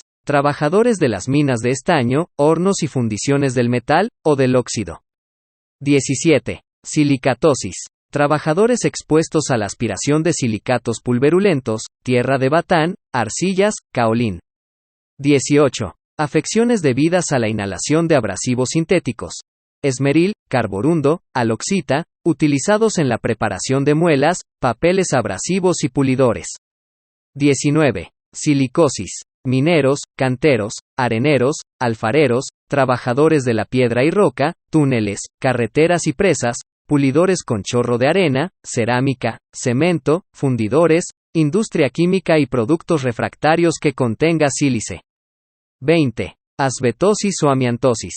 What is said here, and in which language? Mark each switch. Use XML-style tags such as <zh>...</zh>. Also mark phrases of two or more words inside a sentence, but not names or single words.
<es>Trabajadores de las minas de estaño, hornos y fundiciones del metal, o del óxido. 17. Silicatosis. Trabajadores expuestos a la aspiración de silicatos pulverulentos, tierra de batán, arcillas, caolín. 18. Afecciones debidas a la inhalación de abrasivos sintéticos. Esmeril, carborundo, aloxita, utilizados en la preparación de muelas, papeles abrasivos y pulidores. 19. Silicosis. Mineros, canteros, areneros, alfareros, trabajadores de la piedra y roca, túneles, carreteras y presas, pulidores con chorro de arena, cerámica, cemento, fundidores, industria química y productos refractarios que contenga sílice. 20. Asbestosis o amiantosis.</es>